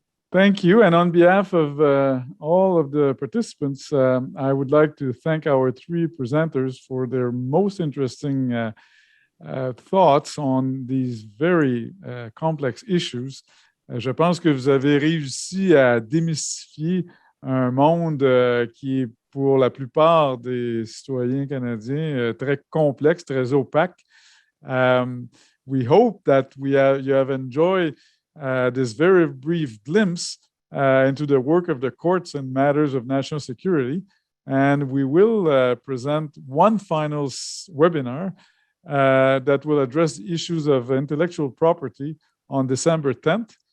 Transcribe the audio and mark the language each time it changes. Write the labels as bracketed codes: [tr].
[en] Thank you. And on behalf of all of the participants, I would like to thank our 3 presenters for their most interesting thoughts on these very complex issues. [fr] Je pense que vous avez réussi à démystifier un monde qui est pour la plupart des citoyens canadiens très complexe, très opaque. [en] We hope that you have enjoyed this very brief glimpse into the work of the courts and matters of national security. And we will present one final webinar that will address the issues of intellectual property on December 10th.